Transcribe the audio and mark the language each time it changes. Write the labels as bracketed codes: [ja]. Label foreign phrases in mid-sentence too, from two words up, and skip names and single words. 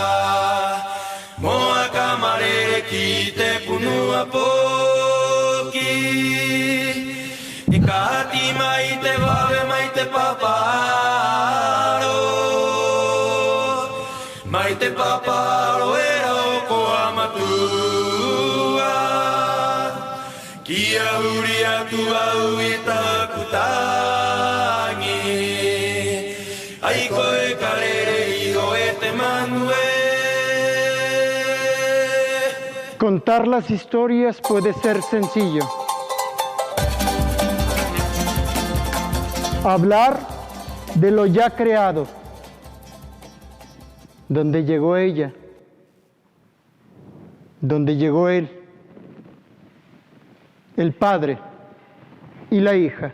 [rap] Moa kamare kite punua poki Ikati mai te vave mai te paparo Mai te paparo era oko amatua Kia uria tua uita kutangi Ai koe karere iho e te manue [es] Contar las historias puede ser sencillo, hablar de lo ya creado, donde llegó ella, donde llegó él, el padre y la hija.